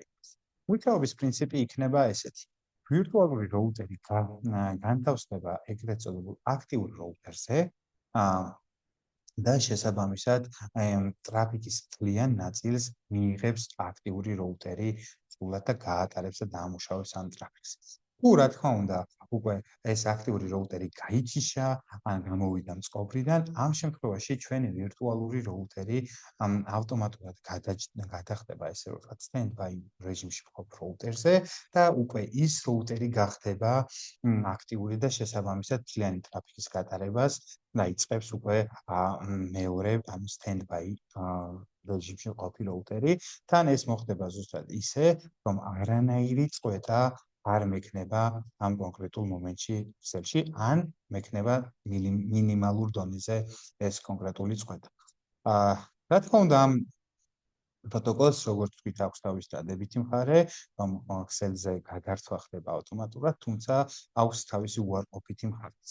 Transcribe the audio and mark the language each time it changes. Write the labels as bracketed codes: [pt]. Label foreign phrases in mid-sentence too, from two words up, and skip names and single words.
[ka] მუშაობის პრინციპი იქნება ესეთი. ვირტუალური роутერი განთავსდება ეგრეთ წოდებულ აქტიურ роуტერზე, და შესაბამისად ტრაფიკის მთლიან ნაწილს მიიღებს აქტიური роутერი სრულად და გაატარებს და დაამუშავებს ამ ტრაფიკს. თუ რა თქმა უნდა, უკვე ეს აქტიური роутერი გაიჩიშა ან გამოვიდა მწყობრიდან, ამ შემთხვევაში ჩვენი ვირტუალური роутერი ავტომატურად გადახდება ესე ვთქვათ stand-by რეჟიმში მყოფ роуტერზე და უკვე ის роутერი გახდება აქტიური და შესაბამისად მთლიანი ტრაფიკის გატარებას დაიწყებს უკვე მეორე ანუ stand-by რეჟიმში მყოფი роутერი. თან ეს მოხდება ზუსტად ისე, რომ არანაირი წყვეტა არ მექნება ამ კონკრეტულ მომენტში ქსელში, ან მექნება მინიმალურ დონეზე ეს კონკრეტული წყვეტა. რა თქმა უნდა, ამ პროტოკოლს როგორც თქვით აქვს თავის დადებითი მხარე, რომ ქსელზე გადართვა ხდება ავტომატურად, თუმცა აქვს თავისი უარყოფითი მხარეც.